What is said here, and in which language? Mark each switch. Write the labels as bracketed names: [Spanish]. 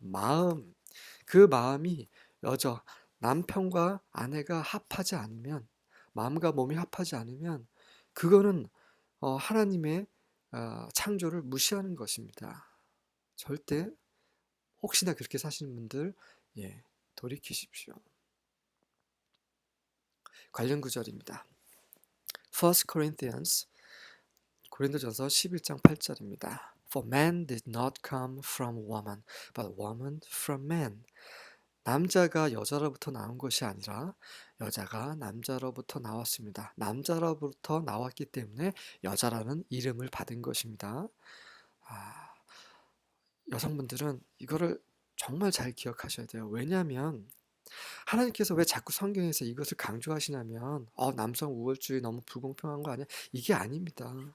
[Korean] 마음, 그 마음이 남편과 아내가 합하지 않으면, 마음과 몸이 합하지 않으면 그거는 하나님의 창조를 무시하는 것입니다. 절대, 혹시나 그렇게 사시는 분들, 예, 돌이키십시오. 관련 구절입니다. 1 Corinthians, 고린도전서 11장 8절입니다. [English] For man did not come from woman, but woman from man. [Korean] 남자가 여자로부터 나온 것이 아니라 여자가 남자로부터 나왔습니다. 남자로부터 나왔기 때문에 여자라는 이름을 받은 것입니다. 여성분들은 이거를 정말 잘 기억하셔야 돼요. 왜냐하면 하나님께서 왜 자꾸 성경에서 이것을 강조하시냐면 남성 우월주의 너무 불공평한 거 아니야? 이게 아닙니다.